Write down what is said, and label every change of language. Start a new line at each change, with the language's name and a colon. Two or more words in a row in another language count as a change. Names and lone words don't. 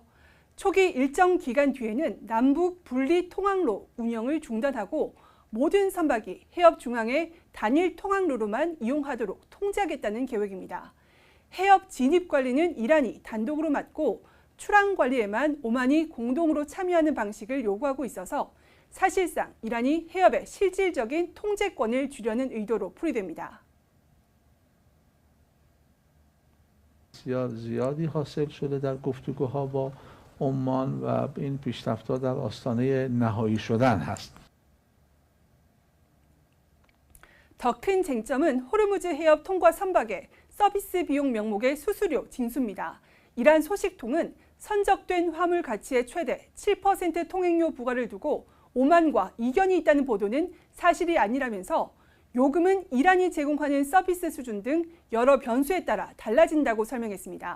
Korean: 초기 일정 기간 뒤에는 남북 분리 통항로 운영을 중단하고 모든 선박이 해협 중앙의 단일 통항로로만 이용하도록 통제하겠다는 계획입니다. 해협 진입 관리는 이란이 단독으로 맡고 출항 관리에만 오만이 공동으로 참여하는 방식을 요구하고 있어서 사실상 이란이 해협의 실질적인 통제권을 주려는 의도로 풀이됩니다.
Persian: زیادی حاصل شده در گفتگوها با عمان و این پیشرفت‌ها در آستانه نهایی شدن هست.
Korean: 더 큰 쟁점은 호르무즈 해협 통과 선박의 서비스 비용 명목의 수수료 징수입니다. 이란 소식통은 선적된 화물 가치의 최대 7% 통행료 부과를 두고 오만과 이견이 있다는 보도는 사실이 아니라면서 요금은 이란이 제공하는 서비스 수준 등 여러 변수에 따라 달라진다고 설명했습니다.